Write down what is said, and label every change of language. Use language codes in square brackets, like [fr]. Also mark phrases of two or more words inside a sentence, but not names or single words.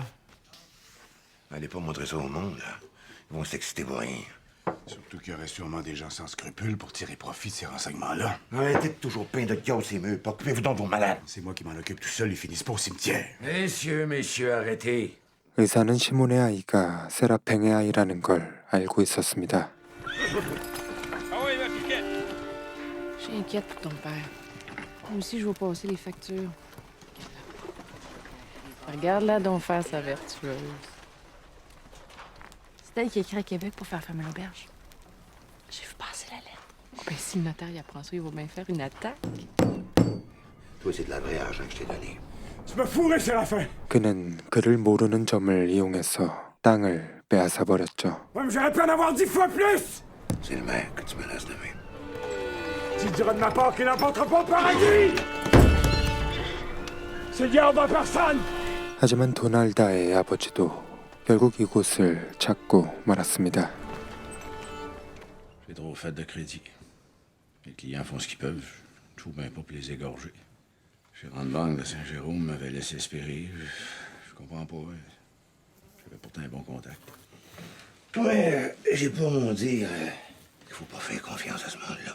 [fr] Allez pas montrer ça au monde, là. Ils vont s'exciter pour rien. Surtout qu'il y aurait sûrement des gens sans scrupules pour tirer profit de ces renseignements-là. Arrêtez de toujours peint de chaos ces murs. Occupez-vous donc de vos malades. C'est moi qui m'en occupe tout seul, ils finissent pas au cimetière. Messieurs, arrêtez. [ko] 의사는 시몬의 아이가 세라팽의 아이라는 걸 알고 있었습니다. [fr] Ah oui, ma piquette! Je suis inquiète pour ton père. Moi aussi, je vais passer les factures. Regarde-la donc faire sa vertueuse. C'est elle qui a écrit à Québec pour faire fermer l'auberge. J'ai vu passer la lettre. Oh, ben, si le notaire y apprend ça, il va bien faire une attaque. Toi, c'est de la vraie argent que je t'ai donné. Tu m'as fourré, Séraphin! [ko] 그는 그를 모르는 점을 이용해서 땅을 빼앗아 버렸죠. [fr] Ouais, mais j'aurais pu en avoir 10 fois plus! C'est le maire que tu menaces de même. Tu diras de ma part qu'il n'emportera pas au paradis! C'est diable en personne! [ko] 하지만 도날다의 아버지도 결국 이곳을 찾고 말았습니다. [fr] J'ai trop fait de crédit. Les clients font ce qu'ils peuvent. Je trouve bien pas pour les égorger. Le gérant de banque de Saint-Jérôme m'avait laissé espérer. Je comprends pas. J'avais pourtant un bon contact. Ouais, j'ai pour mon dire qu'il faut pas faire confiance à ce monde-là.